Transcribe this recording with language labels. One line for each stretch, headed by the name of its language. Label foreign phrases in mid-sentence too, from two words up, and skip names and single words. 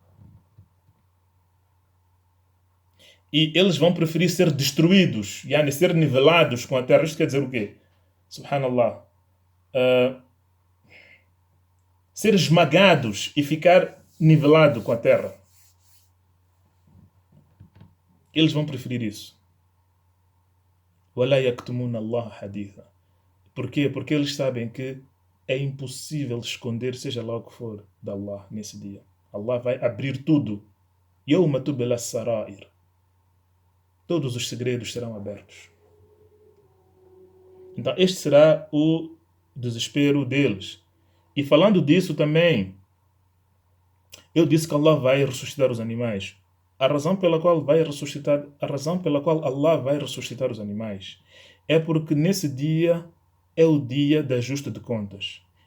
Portuguese: E eles vão preferir ser destruídos, ser nivelados com a terra. Isto quer dizer o quê? Subhanallah. Ser esmagados e ficar nivelado com a terra. Eles vão preferir isso.
Arabic: وَلَا يَكْتُمُونَ اللَّهَ حَدِيثًا.
Portuguese: Por quê? Porque eles sabem que é impossível esconder, seja lá o que for, de Allah nesse dia. Allah vai abrir tudo.
Arabic: يَوْمَ تُبْلَى السَّرَائِرِ.
Portuguese: Todos os segredos serão abertos. Então este será o desespero deles. E falando disso também, eu disse que Allah vai ressuscitar os animais. A razão pela qual Allah vai ressuscitar os animais é porque nesse dia é o dia de ajuste de contas.